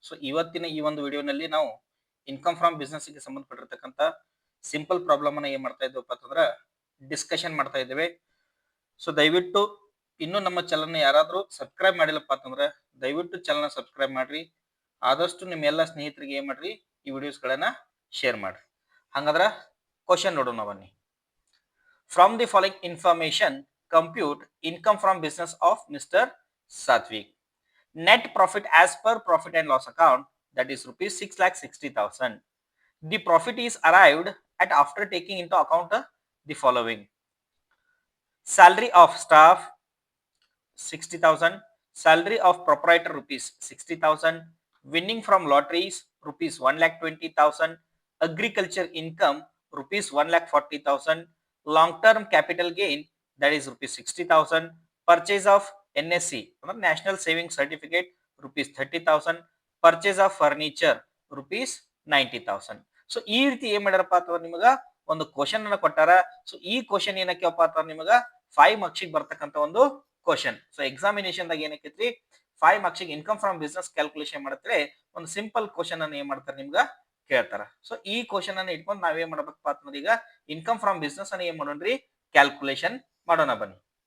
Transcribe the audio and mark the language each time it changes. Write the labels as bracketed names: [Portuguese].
[Kannada] ಇವತ್ತಿನ ಈ ಒಂದು ವಿಡಿಯೋನಲ್ಲಿ ನಾವು ಇನ್ಕಮ್ ಫ್ರಮ್ ಬಿಸ್ನೆಸ್ ಗೆ ಸಂಬಂಧಪಟ್ಟಿರ್ತಕ್ಕಂಥ ಸಿಂಪಲ್ ಪ್ರಾಬ್ಲಮ್ ಅನ್ನ ಏನ್ ಮಾಡ್ತಾ ಇದ್ದೇವಪ್ಪ ಅಂತಂದ್ರೆ ಡಿಸ್ಕಷನ್ ಮಾಡ್ತಾ ಇದ್ದೇವೆ. ದಯವಿಟ್ಟು ಇನ್ನೂ ನಮ್ಮ ಚಾನಲ್ನ ಯಾರಾದರೂ ಸಬ್ಸ್ಕ್ರೈಬ್ ಮಾಡಿಲ್ಲಪ್ಪ ಅಂತಂದ್ರೆ ದಯವಿಟ್ಟು ಚಾನಲ್ನ ಸಬ್ಸ್ಕ್ರೈಬ್ ಮಾಡ್ರಿ. ಆದಷ್ಟು ನಿಮ್ಮ ಎಲ್ಲ ಸ್ನೇಹಿತರಿಗೆ ಏನ್ ಮಾಡ್ರಿ ಈ ವಿಡಿಯೋಸ್ಗಳನ್ನ ಶೇರ್ ಮಾಡ್ರಿ. ಹಂಗಂದ್ರ ಕ್ವಶನ್ ನೋಡೋಣ ಬನ್ನಿ. [English] From the following information, compute income from business of Mr. Satvik. Net profit as per profit and loss account, that is rupees 6,60,000. The profit is arrived at after taking into account the following: salary of staff 60,000, salary of proprietor rupees 60,000, winning from lotteries rupees 1,20,000, agriculture income rupees 1,40,000, long-term capital gain, that is rupees 60,000, purchase of NSC, National Savings Certificate, rupees 30,000, purchase of furniture, rupees 90,000. [Kannada] So ಈ ರೀತಿ ಏನ್ ಮಾಡ್ಯಾರಪ್ಪ ಅಥವಾ ನಿಮಗ ಒಂದು question ಅನ್ನ ಕೊಟ್ಟಾರ. So ಈ question ಏನಕ್ಕೆಪ್ಪ ಅಥವಾ ನಿಮಗ 5 ಮಾರ್ಕ್ಸ್ ಬರ್ತಕ್ಕಂತ ಒಂದು ಕ್ವಶನ್. ಸೊ ಎಕ್ಸಾಮಿನೇಷನ್ ದಾಗ ಏನಕ್ಕೈತ್ರಿ 5 marks income from business calculation ಮಾಡಿದ್ರೆ ಒಂದು ಸಿಂಪಲ್ ಕ್ವಶನ್ ಅನ್ನ ಏನ್ ಮಾಡ್ತಾರೆ ನಿಮ್ಗ ಕೇಳ್ತಾರ. ಸೊ ಈ ಕ್ವಶನ್ ಅನ್ನ ಇಟ್ಕೊಂಡು ನಾವೇನ್ ಮಾಡ್ಬೇಕಪ್ಪ ಅಂತಂದ್ರೆ ಈಗ ಇನ್ಕಮ್ ಫ್ರಮ್ ಬಿಸ್ನೆಸ್ ಅನ್ನ ಏನ್ ಮಾಡೋಣ್ರಿ ಕ್ಯಾಲ್ಕುಲೇಷನ್ ಮಾಡೋಣ ಬನ್ನಿ.